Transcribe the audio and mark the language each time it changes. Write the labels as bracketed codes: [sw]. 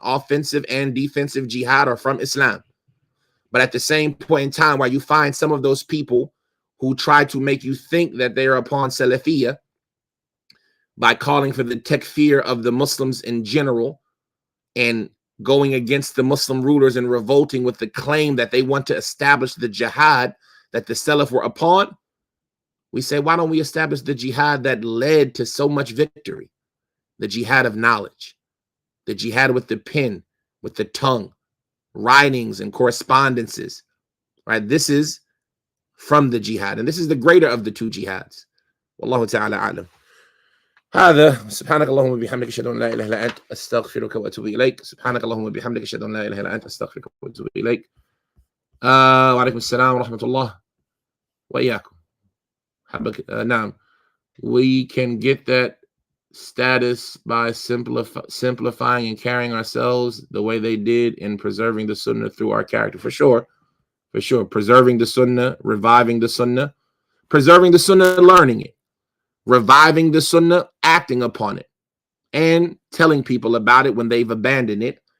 [en] Offensive and defensive jihad are from Islam. But at the same point in time, while you find some of those people who try to make you think that they are upon Salafiyah by calling for the takfir of the Muslims in general and going against the Muslim rulers and revolting with the claim that they want to establish the jihad that the Salaf were upon, we say, why don't we establish the jihad that led to so much victory? The jihad of knowledge, the jihad with the pen, with the tongue, writings and correspondences, right? This is from the jihad, and this is the greater of the 2 jihads. [ar] Wallahu ta'ala a'lam. هذا سبحانك اللهم وبحمدك اشهد ان لا اله الا انت استغفرك واتوب اليك. سبحانك اللهم وبحمدك اشهد ان لا اله الا انت استغفرك واتوب اليك. وعليكم السلام ورحمه الله واياكم. حبك نعم. [en] we can get that status by simplifying and carrying ourselves the way they did in preserving the Sunnah through our character. For sure. For sure. Preserving the Sunnah, reviving the Sunnah, preserving the Sunnah, learning it, reviving the Sunnah, acting upon it, and telling people about it when they've abandoned it.